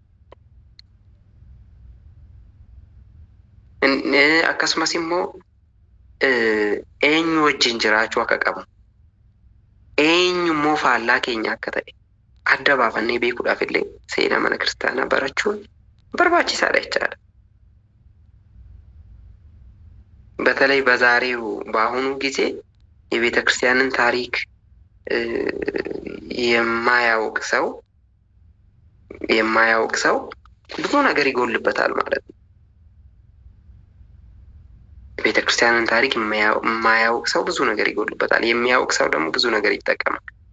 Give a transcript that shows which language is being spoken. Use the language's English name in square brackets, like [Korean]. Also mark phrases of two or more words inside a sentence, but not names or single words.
[Oromo] Akkasumas immoo eenyu wajjin jiraachuu akka qabu, eenyu immoo faallaa keenya akka ta'e adda baafannee beekuudhaaf illee seenaa mana kiristaanaa barachuun barbaachisaadha jechaadha. [Amharic] በተለይ በዛሬው በአሁኑ ጊዜ የቤተ ክርስቲያንን ታሪክ የማያውቅ ሰው ብዙ ነገር ይጎልበታል ማለት ነው። የቤተ ክርስቲያንን ታሪክ የማያውቅ ሰው ብዙ ነገር ይጎልበታል። የሚያውቅ ሰው ደግሞ ብዙ ነገር ይጠቀማል።